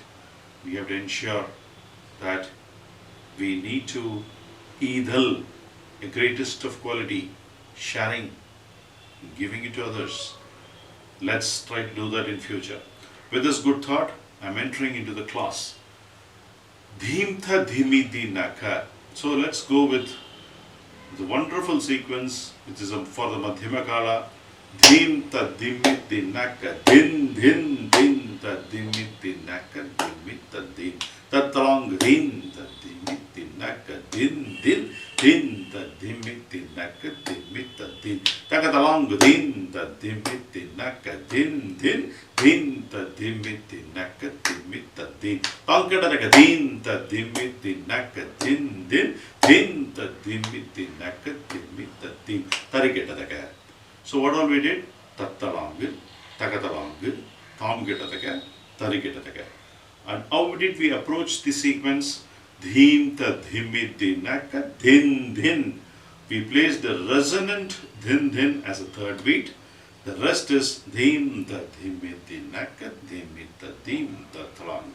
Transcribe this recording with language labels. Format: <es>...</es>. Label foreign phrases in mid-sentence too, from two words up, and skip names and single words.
<en>We have to ensure that we need to idhal a greatest of quality, sharing, giving it to others. Let's try to do that in future. With this good thought, I am entering into the class. Dhimtha dhimi dinaka. So let's go with the wonderful sequence, which is for the Madhyama Kala. Dhim ta dhimit dinaka, din din din ta dhimit dinaka, dhimit ta din. Tatalong din ta dhimit dinaka, din din din ta dhimit dinaka, dhimit ta din. Takatalong din ta dhimit dinaka, din din din ta dhimit dinaka, dhimit ta din. Tangkataka din ta dhimit dinaka, din din din ta dhimit dinaka, dhimit ta din. Tarikataka. So what all we did? Tattalangu, takatalangu, tamgitataka, tarikitataka. And how did we approach the sequence? Dhim ta dhimi dinaka, din din. We placed the resonant din din as a third beat. The rest is dhim ta dhimi dinaka, dhimi ta dhim ta talang.</en>